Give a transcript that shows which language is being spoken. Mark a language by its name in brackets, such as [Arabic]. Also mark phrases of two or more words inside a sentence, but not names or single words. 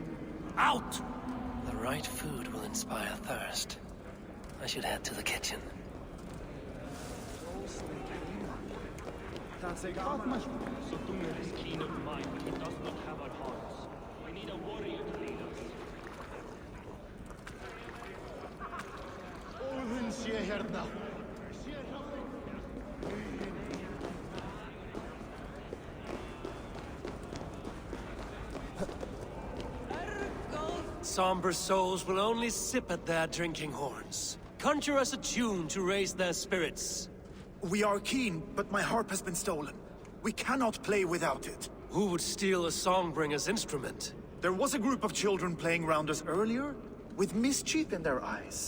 [English] Out! The right food will inspire thirst. I should head to the kitchen. Sutunga is keen of mind, but he does not have our hearts. We need a warrior to lead us. [Icelandic] Óðinn sé hérna. [English] Somber souls will only sip at their drinking horns. Conjure us a tune to raise their spirits. We are keen, but my harp has been stolen. We cannot play without it. Who would steal a songbringer's instrument? There was a group of children playing round us earlier, with mischief in their eyes.